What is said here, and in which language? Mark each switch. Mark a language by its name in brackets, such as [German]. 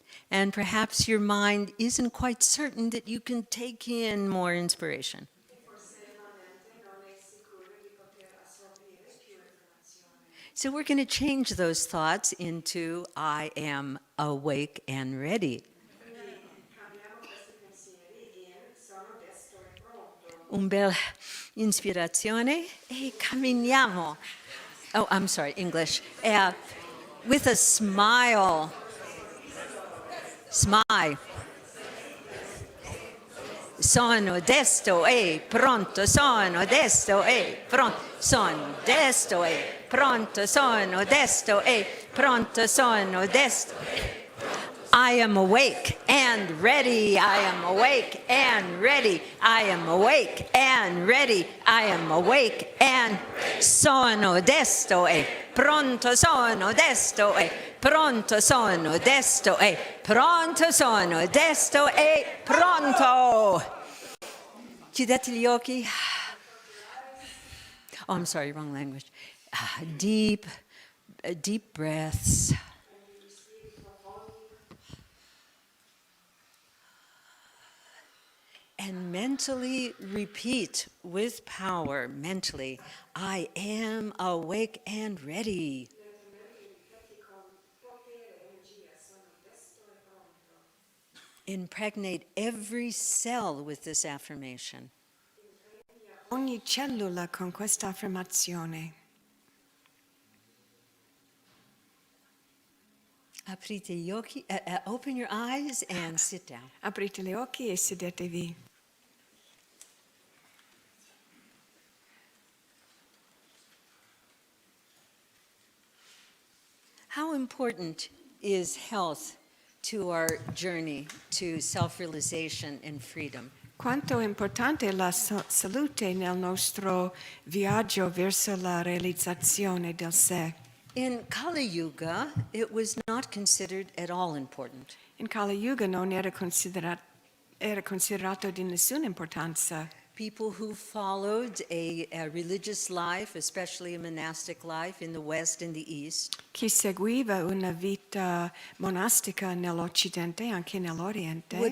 [English] And perhaps your mind isn't quite certain that you can take in more inspiration. So we're going to change those thoughts into I am awake and ready. [Italian] Un bel inspirazione e camminiamo. [English] Oh, I'm sorry, English. With a smile. Smile. [Italian] Sono desto e pronto, sono desto e pronto, sono desto e pronto, sono desto e pronto sono desto. [English] I am awake and ready. I am awake and ready. I am awake and ready. I am awake and [Italian] sono desto e pronto sono desto e pronto sono desto e pronto sono desto e pronto. Chiudete gli occhi. [English] Oh, I'm sorry, wrong language. Deep breaths. And mentally repeat with power, mentally, I am awake and ready. Impregnate every cell with this affirmation. [Italian] Ogni cellula con questa affermazione. Aprite gli occhi, [English] open your eyes and sit down. [Italian] Aprite gli occhi e sedetevi. [English] How important is health to our journey to self-realization and freedom? [Italian] Quanto è importante la salute nel nostro viaggio verso la realizzazione del sé. [English] In Kali Yuga, it was not considered at all important. [Italian] In Kali Yuga non era considerato di nessuna importanza. [English] People who followed a religious life, especially a monastic life in the West and the East, [Italian] Chi seguiva una vita monastica nell'Occidente e anche nell'Oriente